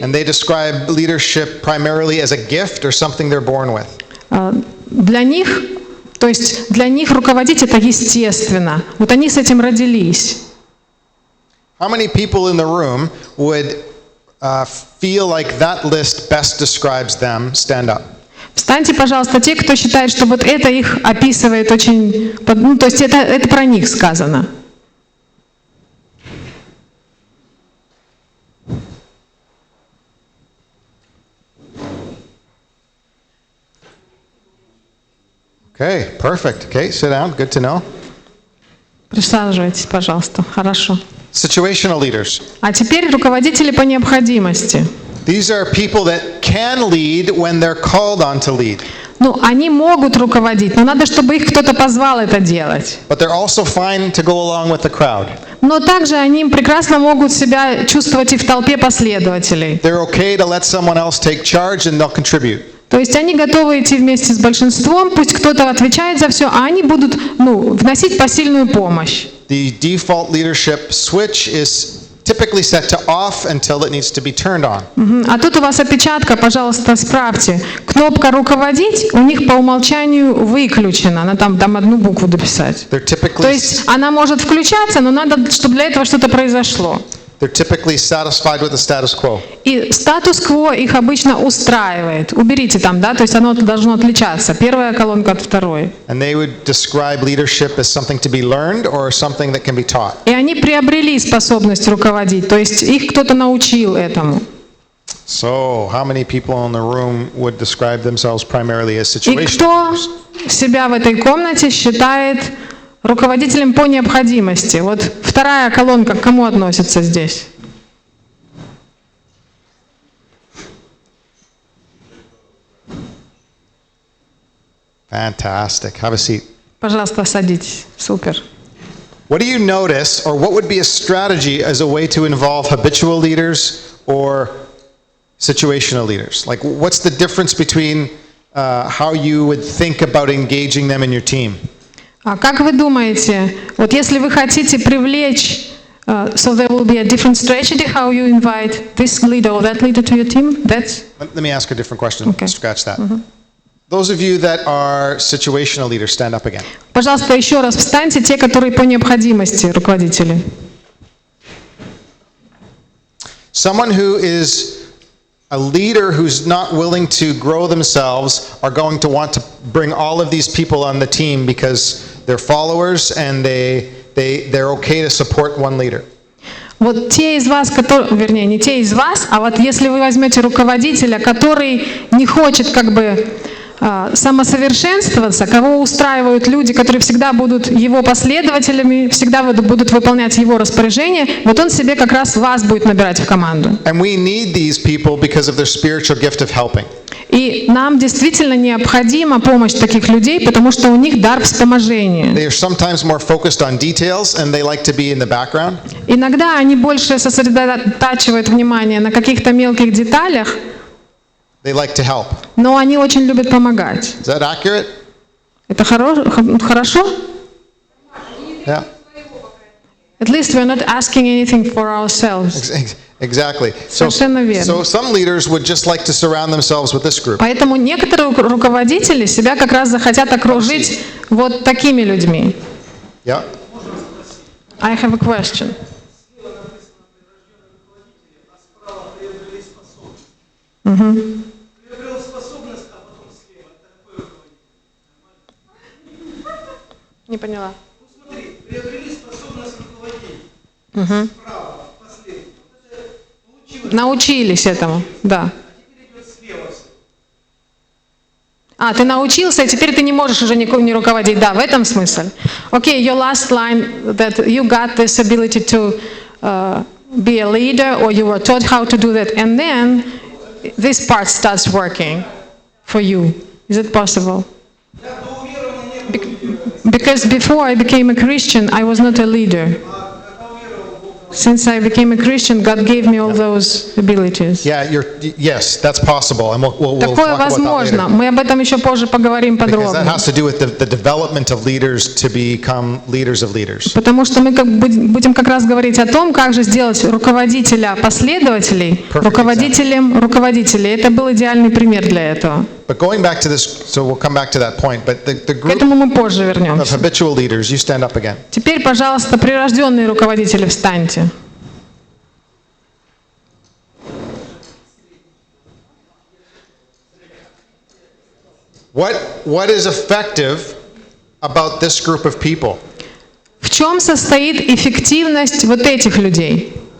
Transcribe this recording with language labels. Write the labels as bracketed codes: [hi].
[en] And they describe leadership primarily as a gift or something they're born with. [ru] Для них То есть для них руководить это естественно. Вот они с этим родились. [en] How many people in the room would feel like that list best describes them? Stand up. [ru] Встаньте, пожалуйста, те, кто считает, что вот это их описывает очень... Ну, то есть это про них сказано. [en] Okay, perfect. Okay, sit down. Good to know. [ru] Присаживайтесь, пожалуйста. Хорошо. [en] Situational leaders. [ru] А теперь руководители по необходимости. [en] These are people that can lead when they're called on to lead. [ru] Ну, они могут руководить, но надо, чтобы их кто-то позвал это делать. [en] But they're also fine to go along with the crowd. [ru] Но также они прекрасно могут себя чувствовать и в толпе последователей. [en] They're okay to let someone else take charge and they'll contribute. [ru] То есть они готовы идти вместе с большинством, пусть кто-то отвечает за все, а они будут вносить посильную помощь. [en] The default leadership switch is typically set to off until it needs to be turned on. [ru] А тут у вас опечатка, пожалуйста, справьте. Кнопка «Руководить» у них по умолчанию выключена. Она там одну букву дописать. [en] They're [ru] То есть она может включаться, но надо, чтобы для этого что-то произошло. [en] typically satisfied with the status quo. [ru] И статус-кво их обычно устраивает. Уберите там, да, то есть оно должно отличаться. Первая колонка от второй. [en] And they would describe leadership as something to be learned or something that can be taught. [ru] И они приобрели способность руководить, то есть их кто-то научил этому. [en] So, how many people in the room would describe themselves primarily as [ru] И [en] situational [ru] кто [en] leaders? [ru] себя в этой комнате считает руководителем по необходимости? Вот вторая колонка к кому относится здесь? [en] Fantastic. Have a seat. [ru] Пожалуйста, садитесь. Супер. [en] What do you notice, or what would be a strategy as a way to involve habitual leaders or situational leaders? Like, what's the difference between how you would think about engaging them in your team? [ru] А как вы думаете, вот если вы хотите привлечь, [en] so there will be a different strategy how you invite this leader or that leader to your team? That's Let me ask a different question. Okay. Scratch that. Those of you that are situational leaders, stand up again. [ru] Пожалуйста, еще раз встаньте, те, которые по необходимости руководители. [en] Someone who is a leader who's not willing to grow themselves are going to want to bring all of these people on the team because they're followers and they're okay to support one leader. [ru] Вот те из вас, которые, вернее, не те из вас, а вот если вы возьмете руководителя, который не хочет как бы самосовершенствоваться, кого устраивают люди, которые всегда будут его последователями, всегда будут выполнять его распоряжения, вот он себе как раз вас будет набирать в команду. [en] And we need these people because of their spiritual gift of helping. [ru] И нам действительно необходима помощь таких людей, потому что у них дар вспоможения. [en] They are sometimes more focused on details and they like to be in the background. [ru] Иногда они больше сосредотачивают внимание на каких-то мелких деталях, [en] They like to help. [ru] но они очень любят помогать. [en] Is that accurate? [ru] Это хорошо? [en] Yeah. At least we're not asking anything for ourselves. Exactly. [ru] Совершенно верно. [en] So some leaders would just like to surround themselves with this group. [ru] Поэтому некоторые руководители себя как раз захотят окружить вот такими людьми. [en] Yeah. I have a question. [ru] Приобрел способность, а потом слева. Это такой руководитель. Не поняла. Ну смотри, приобрели способность руководить. Справа, последний. Вот это получилось. Научились этому, да. А теперь идет слева все. А, ты научился, и теперь ты не можешь уже не руководить. Да, в этом смысл. [en] Okay, your last line, that you got this ability to be a leader, or you were taught how to do that, and then this part starts working for you. Is it possible? [ru] Я до уверования не был лидером. [en] Because before I became a Christian, I was not a leader. [ru] А когда уверовал, Бог [en] Since I became a Christian, God gave me all those abilities. Yeah, yes, that's possible. And we'll [ru] Такое [en] talk about that [ru] возможно. [en] later. [ru] Мы об этом еще позже поговорим [en] Because that [ru] подробно. [en] has to do with the development of leaders to become leaders of leaders. [ru] Потому что мы будем как раз говорить о том, как же сделать руководителя последователей [en] Perfect [ru] руководителем руководителей. Это был идеальный пример для этого. [en] But going back to this, so we'll come back to that point, but the [ru] К [en] group [ru] этому мы позже [en] of [ru] вернемся. [en] habitual leaders, you stand up again. [ru] Теперь, пожалуйста, прирожденные руководители, встаньте. [en] What is effective about this group of people? [ru] В чем состоит эффективность вот этих людей?